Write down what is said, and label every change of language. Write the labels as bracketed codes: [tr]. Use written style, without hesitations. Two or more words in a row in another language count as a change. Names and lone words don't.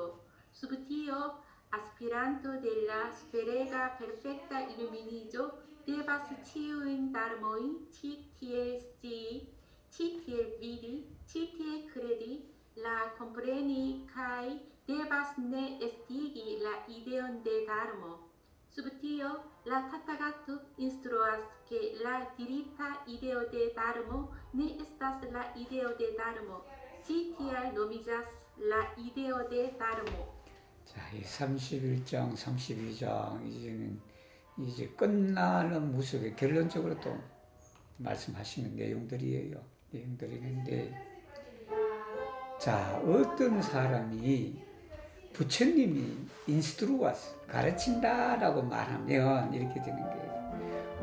[eo] Sub tio, aspiranto de la superega perfekta iluminiĝo devas ĉiujn darmojn ĉi tiel scii, ĉi tiel vidi, ĉi tiel kredi, la kompreni kaj devas ne estigi la ideon de Dharmo. Sub tio, la Tathagato instruas ke la dirita ideo de Dharmo ne estas la ideo de Dharmo. ĉi tial nomiĝas la ideo de Dharmo. [ko] 자, 이 31장, 32장 이제는 이제 끝나는 무속에 결론적으로 또 말씀하시는 내용들이에요. 내용들이는데, 자, 어떤 사람이 부처님이 인스트루와스 가르친다라고 말하면 이렇게 되는 거예요.